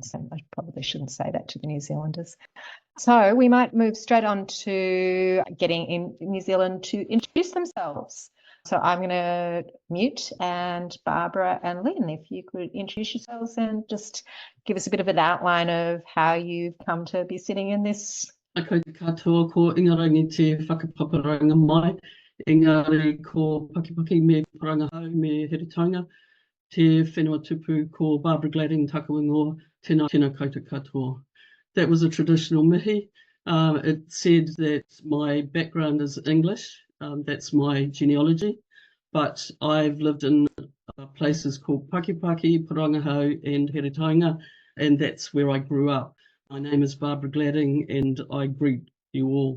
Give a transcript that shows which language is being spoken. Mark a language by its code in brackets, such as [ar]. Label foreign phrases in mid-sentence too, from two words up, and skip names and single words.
[en] So I probably shouldn't say that to the New Zealanders. So we might move straight on to getting in New Zealand to introduce themselves. So I'm going to mute, and Barbara and Lynn, if you could introduce yourselves and just give us a bit of an outline of how you've come to be sitting in this. [mi] Ako te katoa ko ingarangi te whakapaparanga mai, engari ko pakipaki me Oranga me Heritanga, te whenua tupu ko Barbara Gladding Takawingoa, tēnā koutou katoa. [en] That was a traditional mihi. It said that my background is English, that's my genealogy, but I've lived in places called Pakipaki, Porangahau and Heritanga, and that's where I grew up. My name is Barbara Gladding, and I greet you all.